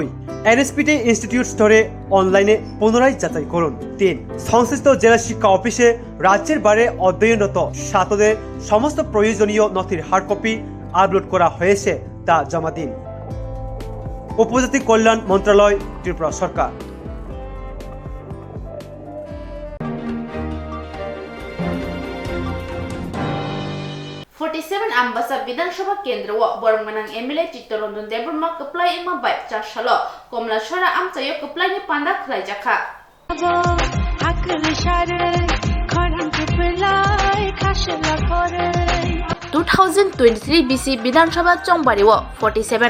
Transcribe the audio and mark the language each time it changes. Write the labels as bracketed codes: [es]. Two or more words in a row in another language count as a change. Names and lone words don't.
[bn] NSP-তে ইনস্টিটিউট স্তরে অনলাইনে পুনরায় যাচাই করুন। 3. সংশ্লিষ্ট জেলা শিক্ষা অফিসে রাজ্যের বাইরে অধ্যয়নরত ছাত্রদের সমস্ত প্রয়োজনীয় নথির [en] hard copy [bn] আপলোড করা হয়েছে তা জমা দিন। উপজাতি কল্যাণ মন্ত্রণালয় ত্রিপুরা সরকার। [trp] आम्बासा विधानसभा केंद्र व बरमगनांग एमएलए चित्तरंजन देबरमा कप्लाई इमा बाय चारसालो कमला सरा आमचायो कप्लाइनि पांदा खलाइजाखा 2023 BC विधानसभा चंबारिव 47